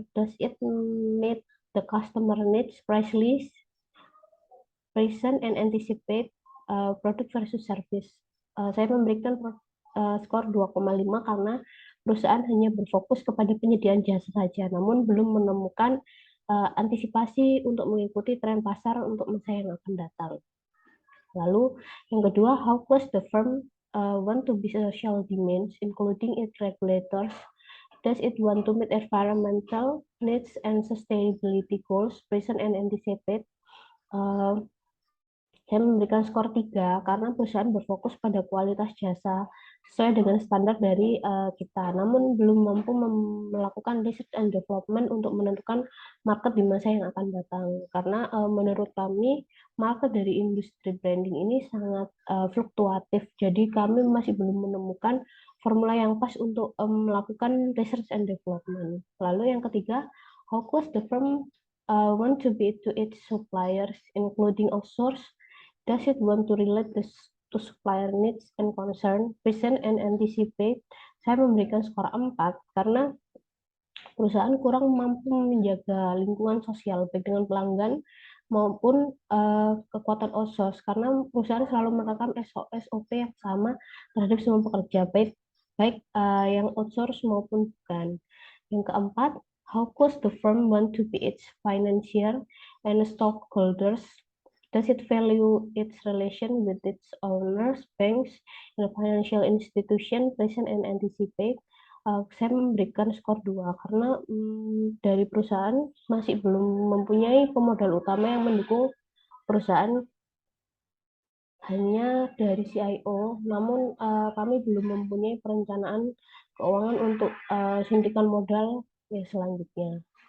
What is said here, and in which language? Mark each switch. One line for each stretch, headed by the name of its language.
English: Does it meet the customer needs, price list, present and anticipate, product versus service?
Indonesian: Saya memberikan skor 2,5 karena perusahaan hanya berfokus kepada penyediaan jasa saja, namun belum menemukan antisipasi untuk mengikuti tren pasar untuk masa yang akan datang. Lalu yang kedua,
English: how close the firm want to be social demands, including its regulators. Does it want to meet environmental needs and sustainability goals present and anticipate?
Indonesian: Saya memberikan skor 3 karena perusahaan berfokus pada kualitas jasa sesuai dengan standar dari kita, namun belum mampu melakukan research and development untuk menentukan market di masa yang akan datang. Karena menurut kami market dari industri branding ini sangat fluktuatif, jadi kami masih belum menemukan formula yang pas untuk melakukan research and development. Lalu yang ketiga,
English: how close the firm want to be to its suppliers, including outsource. Does it want to relate this to supplier needs and concern, present and anticipate?
Indonesian: Saya memberikan skor 4 karena perusahaan kurang mampu menjaga lingkungan sosial baik dengan pelanggan maupun kekuatan outsource karena perusahaan selalu menerapkan SOP yang sama terhadap semua pekerja baik baik yang outsource maupun bukan. Yang keempat,
English: how close the firm want to be its financier and stockholders. Does it value its relation with its owners, banks, and financial institution, present and anticipate?
Indonesian: Saya memberikan skor 2 karena dari perusahaan masih belum mempunyai pemodal utama yang mendukung perusahaan hanya dari CIO, namun kami belum mempunyai perencanaan keuangan untuk suntikan modal ya selanjutnya.